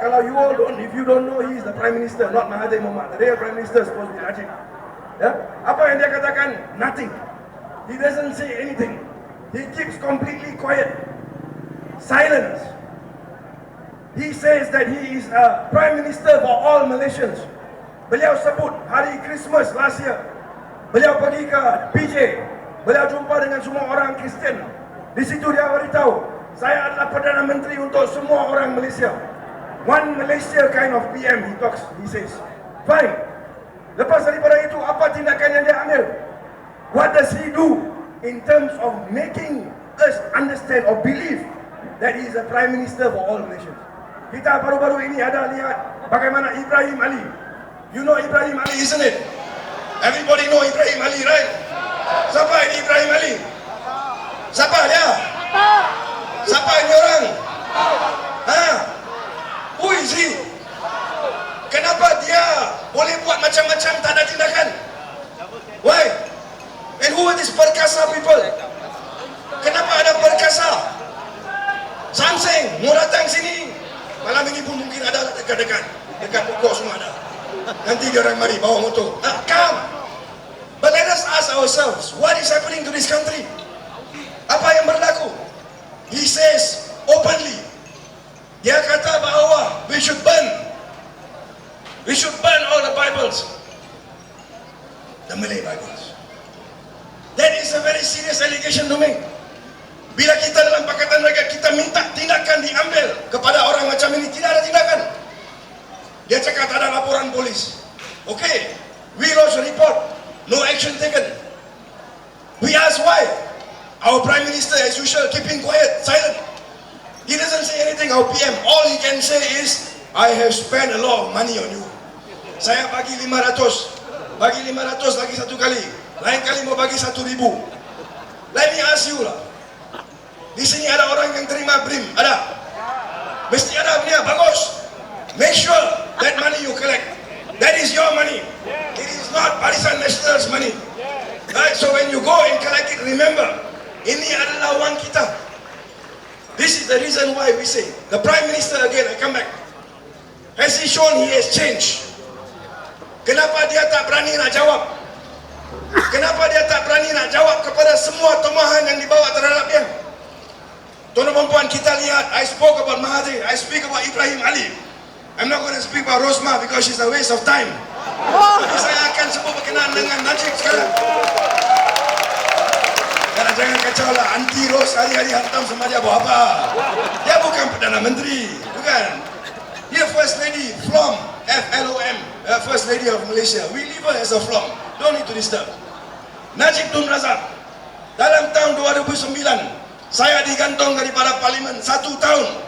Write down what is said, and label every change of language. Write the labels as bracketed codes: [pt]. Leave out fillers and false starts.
[ms] Kalau [en] if you don't know, he is the Prime Minister, not Mahathir Mohamad. The real Prime Minister is supposed to be Najib. [ms] Ya? Apa yang dia katakan? [en] Nothing. He doesn't say anything. He keeps completely quiet. Silence. He says that he is a Prime Minister for all Malaysians. [ms] Beliau sebut hari Christmas [en] last year, [ms] beliau pergi ke PJ, beliau jumpa dengan semua orang Kristian. Di situ dia beritahu, saya adalah Perdana Menteri untuk semua orang Malaysia. [en] One Malaysia kind of PM he says. Fine. [ms] Lepas daripada itu, apa tindakan yang dia ambil? [en] What does he do in terms of making us understand or believe that he is a Prime Minister for all Malaysians? [ms] Kita baru-baru ini ada lihat bagaimana Ibrahim Ali. [en] You know Ibrahim Ali, isn't it? Everybody know Ibrahim Ali, right? [ms] Siapa ini Ibrahim Ali? Siapa dia? Siapa ini orang? [en] Who is he? [ms] Kenapa dia boleh buat macam-macam tak ada tindakan? [en] Why? And who are these perkasa people? [ms] Kenapa ada perkasa? Samseng mau datang sini. Malam ini pun mungkin ada dekat-dekat. Dekat pokok semua ada. Nanti dia orang mari bawa motor. [en] Come. But let us ask ourselves, what is happening to this country? [ms] Apa yang berlaku? [en] He says openly, [ms] dia kata bahawa [en] we should burn all the Bibles, the Malay Bibles. That is a very serious allegation to make. [ms] Bila kita dalam Pakatan Rakyat kita minta tindakan diambil kepada orang macam ini, tidak ada tindakan. Dia cakap tak ada laporan polis. [en] Okay, we lodge a report, no action taken. We ask why. Our Prime Minister as usual keeping quiet, silent. He doesn't say anything. Our PM, all he can say is, I have spent a lot of money on you. [ms] Saya bagi 500, bagi 500 lagi satu kali. Lain kali mau bagi 1,000. [en] Let me ask you [ms] lah. Di sini ada orang yang terima BRIM? Ada? Mesti ada punya, bagus. [en] Make sure that money you collect, that is your money. It is not Barisan Nasional's money. Right? So when you go and collect it, remember, [ms] ini adalah wang kita. [en] This is the reason why we say, the Prime Minister again, I come back. Has he shown he has changed? [ms] Kenapa dia tak berani nak jawab? Kenapa dia tak berani nak jawab kepada semua tumahan yang dibawa terhadap dia? Tuan-tuan dan puan, kita lihat, [en] I spoke about Mahathir, I speak about Ibrahim Ali. I'm not going to speak about Rosmah because she's a waste of time. [ms] Tapi saya akan sebut berkenaan dengan Najib sekarang. Jangan kacau lah, anti Ros hari-hari hantam sama dia buat apa. Dia bukan Perdana Menteri, bukan. Dia [en] First Lady, FLOM, F-L-O-M, First Lady of Malaysia. We leave her as a FLOM, don't need to disturb. [ms] Najib Tun Razak, dalam tahun 2009, saya digantung daripada Parlimen 1 tahun.